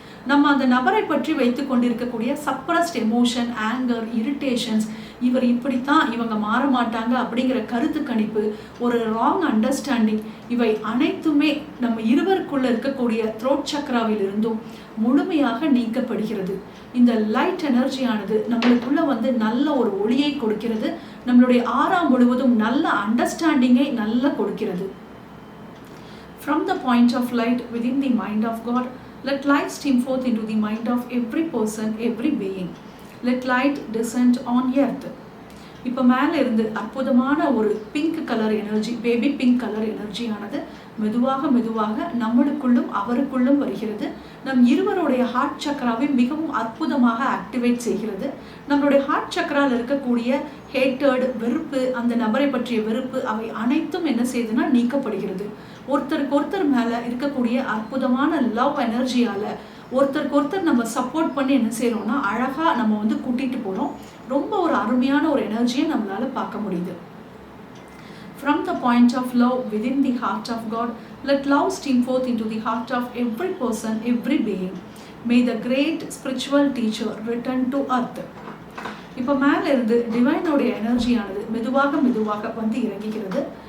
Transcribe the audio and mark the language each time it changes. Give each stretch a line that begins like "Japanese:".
Tamil: நம்ம அந்த நபரை பற்றி வைத்து கொண்டிருக்கக்கூடிய சப்ரஸ்ட் எமோஷன், ஆங்கர், இரிட்டேஷன்ஸ், இவர் இப்படித்தான், இவங்க மாற மாட்டாங்க அப்படிங்கிற கருத்து கணிப்பு, ஒரு ராங் அண்டர்ஸ்டாண்டிங், இவை அனைத்துமே நம்ம இருவருக்குள்ள இருக்கக்கூடிய த்ரோட் சக்கராவில் இருந்தும் முழுமையாக நீக்கப்படுகிறது. இந்த லைட் எனர்ஜியானது நம்மளுக்குள்ள வந்து நல்ல ஒரு ஒளியை கொடுக்கிறது. நம்மளுடைய ஆறா முழுவதும் நல்ல அண்டர்ஸ்டாண்டிங்கை நல்லா கொடுக்கிறது.
English: From the point of light within the mind of God, let light stream forth into the mind of every person, every being. Let light descend on earth.
Tamil: இப்போ மேலே இருந்து அற்புதமான ஒரு pink colour energy, baby pink colour எனர்ஜியானது மெதுவாக மெதுவாக நம்மளுக்குள்ளும் அவருக்குள்ளும் வருகிறது. நம் இருவருடைய ஹார்ட் சக்கராவை மிகவும் அற்புதமாக ஆக்டிவேட் செய்கிறது. நம்மளுடைய ஹார்ட் சக்கராவில் இருக்கக்கூடிய ஹேட்டர்டு, வெறுப்பு, அந்த நபரை பற்றிய வெறுப்பு, அவை அனைத்தும் என்ன செய்யுதுன்னா நீக்கப்படுகிறது. ஒருத்தருக்கு ஒருத்தர் மேலே இருக்கக்கூடிய அற்புதமான லவ் எனர்ஜியால் ஒருத்தருக்கு ஒருத்தர் நம்ம சப்போர்ட் பண்ணி என்ன செய்கிறோம்னா அழகாக நம்ம வந்து கூட்டிகிட்டு போகிறோம். ரொம்ப ஒரு அருமையான ஒரு எனர்ஜியை நம்மளால் பார்க்க முடியுது.
English: From the point of love within the heart of God, let love stream forth into the heart of every person, every being. May the great spiritual teacher return to earth.
Tamil: இப்போ மேலே இருந்து டிவைனோடைய எனர்ஜியானது மெதுவாக மெதுவாக வந்து இறங்குகிறது.